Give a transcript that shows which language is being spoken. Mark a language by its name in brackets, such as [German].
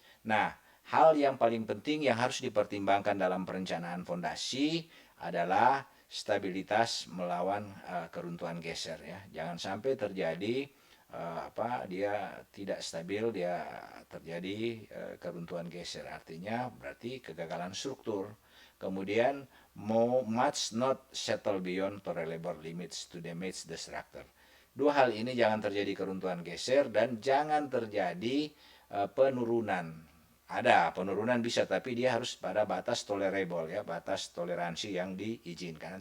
[Indonesian] Nah, hal yang paling penting yang harus dipertimbangkan dalam perencanaan fondasi adalah stabilitas melawan keruntuhan geser ya. Jangan sampai terjadi dia tidak stabil, dia terjadi keruntuhan geser. Artinya berarti kegagalan struktur. Kemudian [English] must not settle beyond tolerable limits to damage the structure. [Indonesian] Dua hal ini, jangan terjadi keruntuhan geser dan jangan terjadi penurunan. Ada penurunan bisa, tapi dia harus pada batas tolerable ya, batas toleransi yang diizinkan.